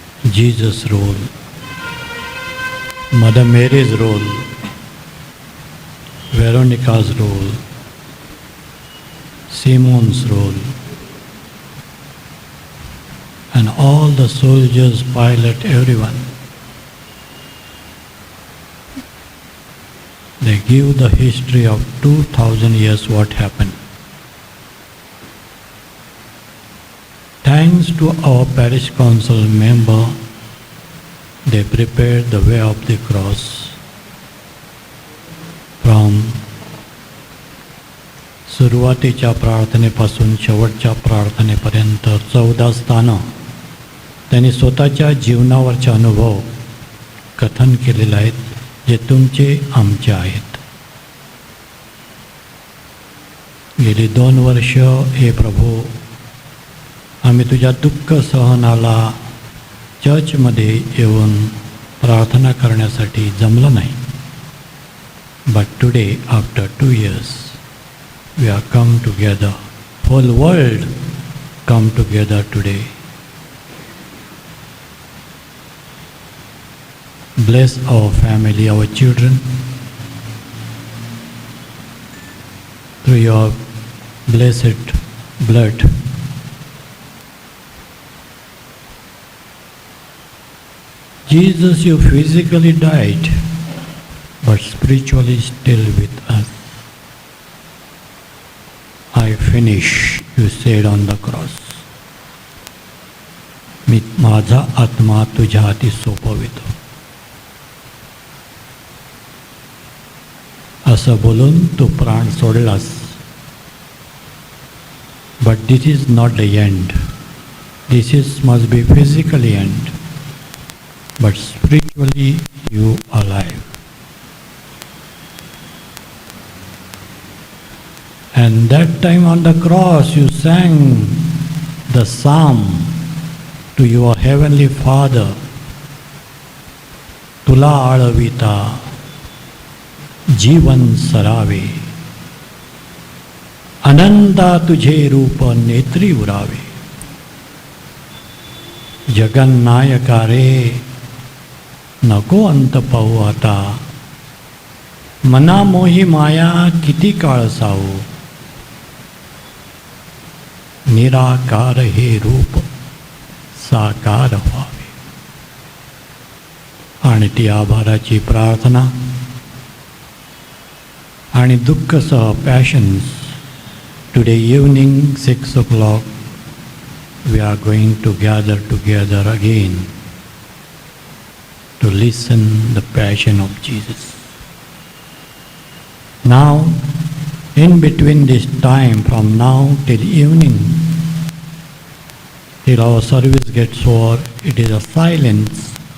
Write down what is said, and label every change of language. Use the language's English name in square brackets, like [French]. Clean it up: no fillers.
[English] Jesus' role, Mother Mary's role, Veronica's role, Simon's role, and all the soldiers, pilot, everyone. They give the history of 2000 years what happened. Thanks to our parish council member, they prepared the way of the cross from [Marathi] सुरुवातीच्या प्रार्थनेपासून शेवटच्या प्रार्थनेपर्यंत 14 स्थानं त्यांनी स्वतःच्या जीवनावरचे अनुभव कथन केलेले आहेत, जे तुमचे आमचे आहेत. गेली 2 वर्ष हे प्रभू आम्ही तुझ्या दुःख सहनाला चर्चमध्ये येऊन प्रार्थना करण्यासाठी जमलं नाही. [English] But today, after 2 years, we are come together. Whole world come together today. Bless our family, our children, through your blessed blood. Jesus, you physically died, but spiritually still with us. I finish, you said on the cross. [Marathi] मी माझा आत्मा तुझ्या हाती सोपवितो. असं बोलून तू प्राण सोडलास. [English] But this is not the end. This is must be physically end. But spiritually you alive. And that time on the cross you sang the psalm to your heavenly Father. [Marathi] तुला आळविता जीवन सरावे, अनंता तुझे रूप नेत्री उरावे. जगन्नायका रे नको अंत पाहू आता, मना मोही माया किती काळ सावू. निराकार हे रूप साकार व्हावे. आणि ती आभाराची प्रार्थना आणि दुःखसह passions. [English] Today evening 6 o'clock we are going to gather together again to listen the passion of Jesus. Now, in between this time from now till evening, till our service gets over, it is a silence.